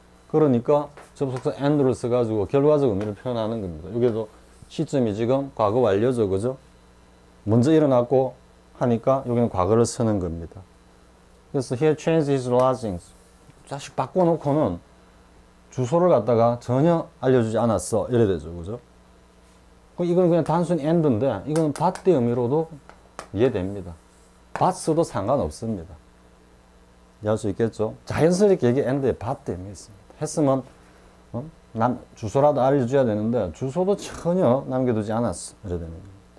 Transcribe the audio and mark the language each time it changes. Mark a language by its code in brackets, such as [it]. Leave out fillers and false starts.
[ko] 그러니까 접속사 and를 써가지고 결과적 의미를 표현하는 겁니다. 여기도 시점이 지금 과거 완료죠. 그죠? 먼저 일어났고 하니까 여기는 과거를 쓰는 겁니다. [en] 그래서 he changed his lodgings. [ko] 자식 바꿔놓고는 주소를 갖다가 전혀 알려주지 않았어. 이래 되죠. 그죠? 이건 그냥 단순히 and인데 이건 but 의 의미로도 이해됩니다. but 써도 상관없습니다. 이해할 수 있겠죠? 자연스럽게 여기 and에 but 의미 있습니다. 했으면 주소라도 알려줘야 되는데 주소도 전혀 남겨두지 않았어. 이래 되는 겁니다.